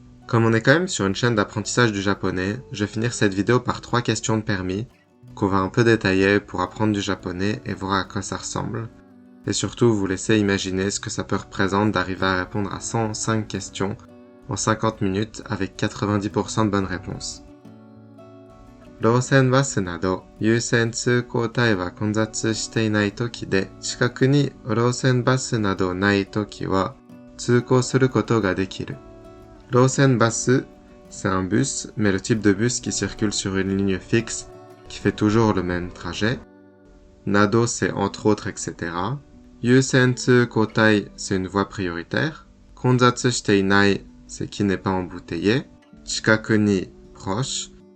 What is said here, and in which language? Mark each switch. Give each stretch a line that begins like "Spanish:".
French: Comme on est quand même sur une chaîne d'apprentissage du japonais, je vais finir cette vidéo par 3 questions de permis qu'on va un peu détailler pour apprendre du japonais et voir à quoi ça ressemble. Et surtout vous laisser imaginer ce que ça peut représenter d'arriver à répondre à 105 questions en 50 minutes avec 90% de bonnes réponses.
Japanese: 路線バスなど優先通行帯は混雑していない時で、近くに路線バスなどない時は通行することができる。路線バス,
French: c'est un bus, mais le type de bus qui circule sur une ligne fixe, qui fait toujours le même trajet. Nado, c'est entre autres, etc. Yusen tsu kotai, c'est une voie prioritaire. Konzatsu shite inai, c'est qui n'est pas embouteillé. Chikaku ni, proche.